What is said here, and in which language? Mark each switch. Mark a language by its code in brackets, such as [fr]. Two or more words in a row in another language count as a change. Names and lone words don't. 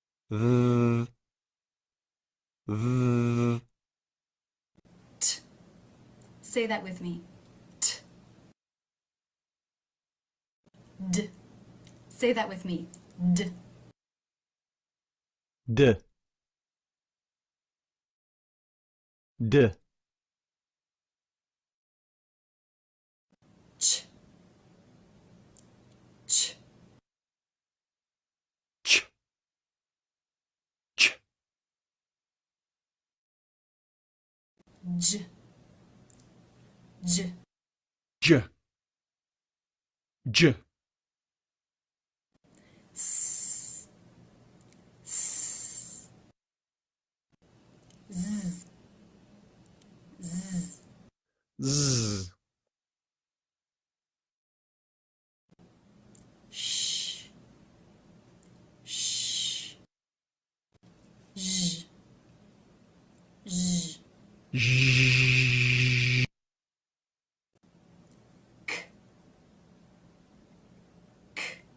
[en] V. V. T. Say that with me. T. D. Say that with me. D. D. D. Ch. Ch. Ch. Ch. J. J. J. J. S. S. Z. Z. Z. Sh. Sh. J. J. J. K. K.